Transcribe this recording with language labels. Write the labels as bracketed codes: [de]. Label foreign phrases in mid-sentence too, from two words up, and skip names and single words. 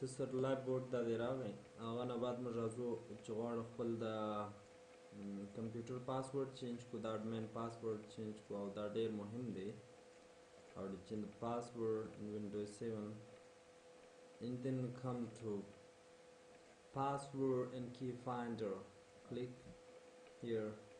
[en] satellite board [ps] دا دی راغی هغه نه بعد موږ راځو چې غواړو خپل د کمپیوټر [en] password change [ps] کړو دا [en] admin password change [ps] کړو او دا ډېر مهم دی [en] how to change the password in Windows 7 and then come to password and key finder click here